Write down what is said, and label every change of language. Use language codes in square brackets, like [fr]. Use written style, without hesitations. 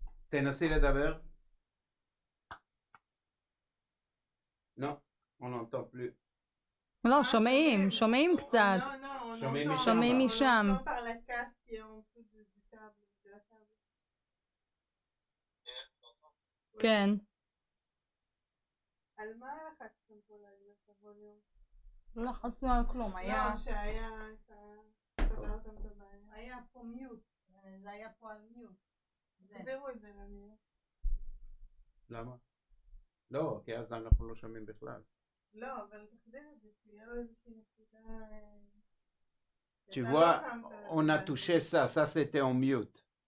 [he] תנסי לדבר. [fr] Non, on n'entend plus. [he] לא, שומעים קצת. שומעים משם. [fr] On entend par la casse qui est en dessous du câble, de la table. [he] כן. על מה לחצתם פה להעלות את הווליום? לא לחצנו על כלום, היה... לא, שהיה... פתרתם את הבעיה. היה פה מיוט, זה היה פה על מיוט. תחזירו את זה למיוט. למה? לא, כי אז אנחנו לא שומעים בכלל. לא, אבל תחזיר את זה, שיהיה לו איזושהי נקודה... [fr] Tu vois, on a touché ça, ça c'était en mute.